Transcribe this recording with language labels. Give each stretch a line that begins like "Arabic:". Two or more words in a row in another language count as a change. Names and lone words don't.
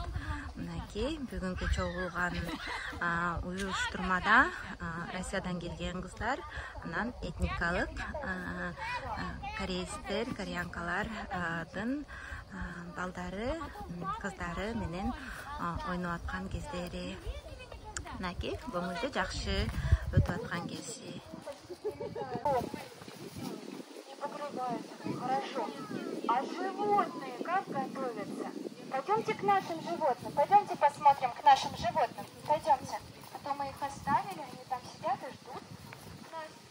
Kyrgyz: Мынакей бүгүнкү чогулган уюштурмада Россиядан келген кыздар, анан этникалык корейстер, кореянкалардын балдары, кыздары менен ойноп аткан кездери. Мынакей көңүлдүү жакшы өтүп аткан кези.
Russian: Хорошо. А животные как готовятся? Пойдемте к нашим животным. Пойдемте посмотрим к нашим животным. Пойдемте. А то мы их оставили, они там сидят и ждут нас.